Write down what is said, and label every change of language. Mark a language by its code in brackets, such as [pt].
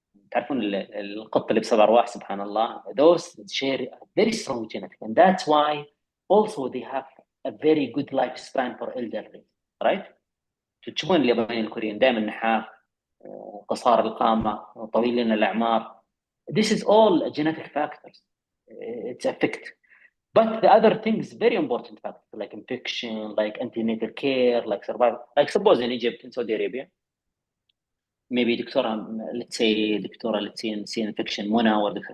[ar] تعرفون القط اللي بسبع أرواح سبحان الله. [en] Those share a very strong genetic, and that's why also they have a very good lifespan for elderly, right? [ar] تشوفون اليابانيين الكوريين دائما نحاف، قصار القامة، طويلين الأعمار. [en] This is all genetic factors. It's affect. But the other things, very important factors like infection, like antenatal care, like survival. Like suppose in Egypt, in Saudi Arabia, maybe دكتورة, let's say infection Mona or Dr.